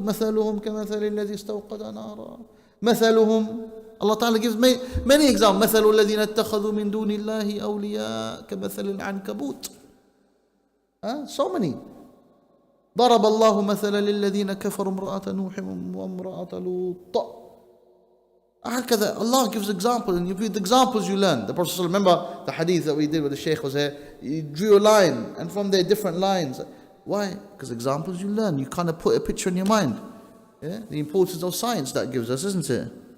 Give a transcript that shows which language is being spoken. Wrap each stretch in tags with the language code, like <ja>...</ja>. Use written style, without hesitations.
<ar>مثلهم كمثل الذي استوقد نارا.</ar> <en>مثلهم, Allah Ta'ala gives many examples.</en> <ar>مثل الذين اتخذوا من دون الله أولياء كمثل العنكبوت.</ar> <en>So many.</en> <ar>ضرب الله مثلا للذين كفروا امرأة نوح وامرأة لوط.</ar> <en>هكذا Allah gives examples, and you read the examples you learn. The Prophet, remember the hadith that we did with the Shaykh was here, he drew a line and from there different lines. Why? Because examples you learn, you kind of put a picture in your mind. Yeah? The importance of science that gives us, isn't it?</en>